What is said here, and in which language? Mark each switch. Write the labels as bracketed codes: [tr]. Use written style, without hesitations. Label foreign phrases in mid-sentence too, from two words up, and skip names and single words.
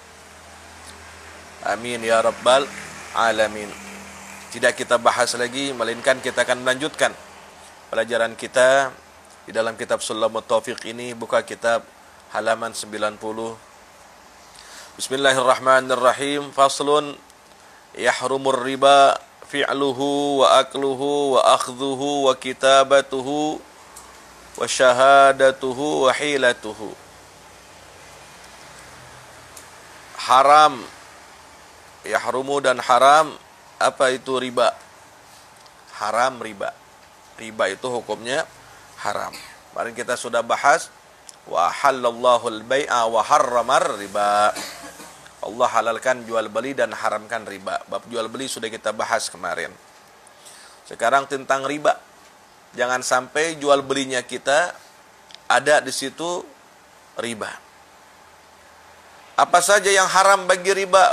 [ar] آمين يا رب العالمين. [id] Tidak kita bahas lagi, melainkan kita akan melanjutkan pelajaran kita di dalam kitab Sulamut Taufiq ini. Buka kitab halaman 90. [ar] بسم الله الرحمن الرحيم. فصل يحرم الربا فعله وأكله وأخذه وكتابته وشهادته وحيلته. [id] Haram, yahrumu dan haram. Apa itu riba? Haram riba. Riba itu hukumnya haram. Kemarin kita sudah bahas [ar] وأحل الله البيع وحرم الربا. [id] Allah halalkan jual beli dan haramkan riba. Bab jual beli sudah kita bahas kemarin. Sekarang tentang riba. Jangan sampai jual belinya kita ada di situ riba. Apa saja yang haram bagi riba?